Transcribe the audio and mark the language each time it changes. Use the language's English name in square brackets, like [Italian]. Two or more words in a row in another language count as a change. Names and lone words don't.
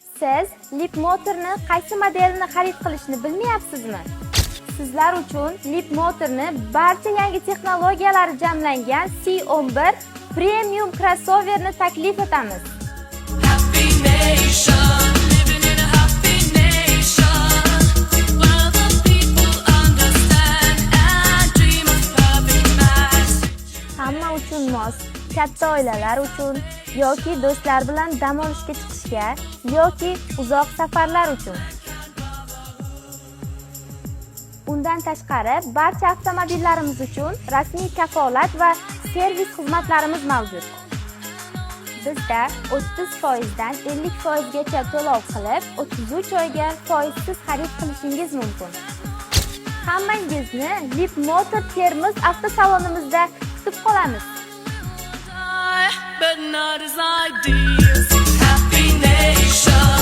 [Uzbek] Siz Leapmotorni qaysi modelini xarid qilishni bilmayapsizmi? Sizlar uchun Leapmotorni barcha yangi texnologiyalari jamlangan C11 Premium crossoverni taklif etamiz. [English] Happy nation, living in a happy nation, where the people understand and dream of perfect match. [Uzbek] Hamma uchun mos, katta oilalar uchun yoki do'stlar bilan dam olishga chiqishga yoki uzoq safarlar uchun. Undan tashqari, barcha avtomobillarimiz uchun rasmiy kafolat va servis xizmatlarimiz mavjud. Bizda 30% dan 50% gacha to'lov qilib, 33 oyga foizsiz xarid qilishingiz mumkin. Hammangizni Leapmotor Termiz avtosalonimizda kutib qolamiz. [English] But not as ideas. Happy nation.